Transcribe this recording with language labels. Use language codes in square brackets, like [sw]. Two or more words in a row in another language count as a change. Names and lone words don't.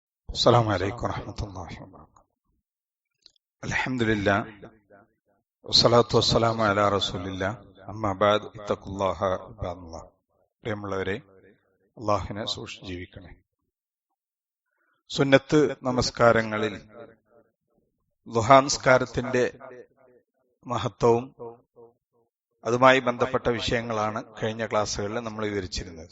[ar] السلام عليكم ورحمة الله وبركاته. الحمد لله والصلاة والسلام على رسول الله أما بعد اتقوا الله عباد الله. [ml] പ്രിയമുള്ളവരെ, അള്ളാഹുവിനെ സൂക്ഷിച്ച് ജീവിക്കണേ. സുന്നത്ത് നമസ്കാരങ്ങളിൽ ദുഹാ നിസ്കാരത്തിന്റെ മഹത്വവും അതുമായി ബന്ധപ്പെട്ട വിഷയങ്ങളാണ് കഴിഞ്ഞ ക്ലാസ്സുകളിൽ നമ്മൾ വിവരിച്ചിരുന്നത്.